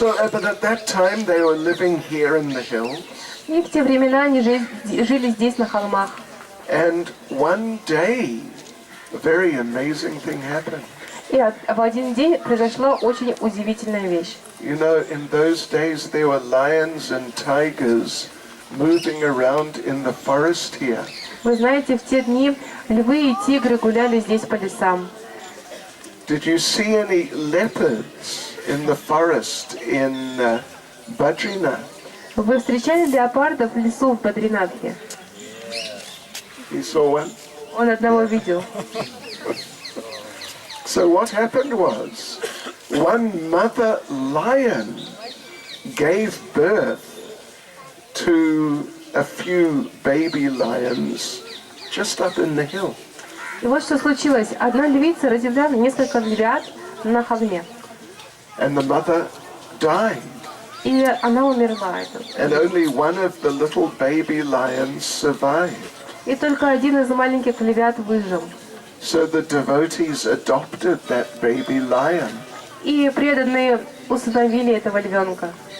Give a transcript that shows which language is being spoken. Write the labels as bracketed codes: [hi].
[en] But at that time they were living here in the hills. [ru] И в те времена они жили здесь, на холмах. [en] And one day, a very amazing thing happened. [ru] И в один день произошла очень удивительная вещь. [en] You know, in those days there were lions and tigers moving around in the forest here. [ru] Вы знаете, в те дни львы и тигры гуляли здесь по лесам. [en] Did you see any leopards in the forest in Badrinath? [ru] Вы встречали леопардов в лесу в Бадринатхе? [en] You saw one? [ru] Он одного видел. [en] So what happened was, one mother lion gave birth to a few baby lions just up in the hill. [ru] И вот что случилось. Одна львица родила несколько львят на холме. [en] And the mother died. [ru] И она умерла. [en] And only one of the little baby lions survived. [ru] И только один из маленьких львят выжил. [en] So the devotees adopted that baby lion. [ru] И преданные усыновили этого львенка.